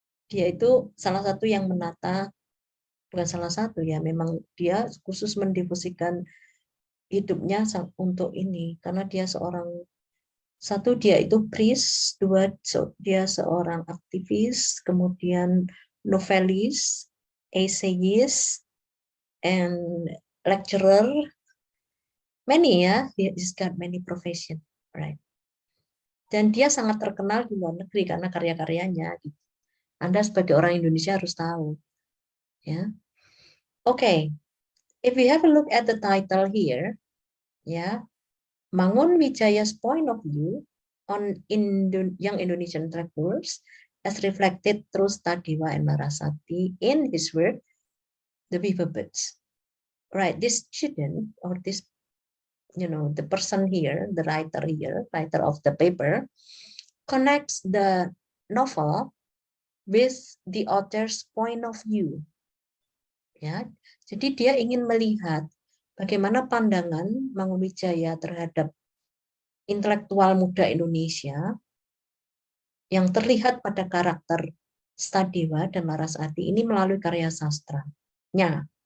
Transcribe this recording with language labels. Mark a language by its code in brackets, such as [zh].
[id] Dia itu salah satu yang menata, bukan salah satu ya, memang dia khusus mendifusikan hidupnya untuk ini karena dia satu dia itu priest, dua dia seorang aktivis, kemudian novelis, essayist, [en] and lecturer, many [id] ya, [en] he's got many profession, right? [id] Dan dia sangat terkenal di luar negeri karena karya-karyanya. Anda sebagai orang Indonesia harus tahu, ya. [en] Okay, if we have a look at the title here, ya, Mangun Wijaya's point of view on young Indonesian tractors as reflected through Stadewa and Larasati in his work, The Weaver Birds. Right, this student or this, the person here, the writer here, writer of the paper, connects the novel with the author's point of view. [id] Ya, jadi dia ingin melihat bagaimana pandangan Mangun Wijaya terhadap intelektual muda Indonesia yang terlihat pada karakter Stadewa dan Larasati ini melalui karya sastranya.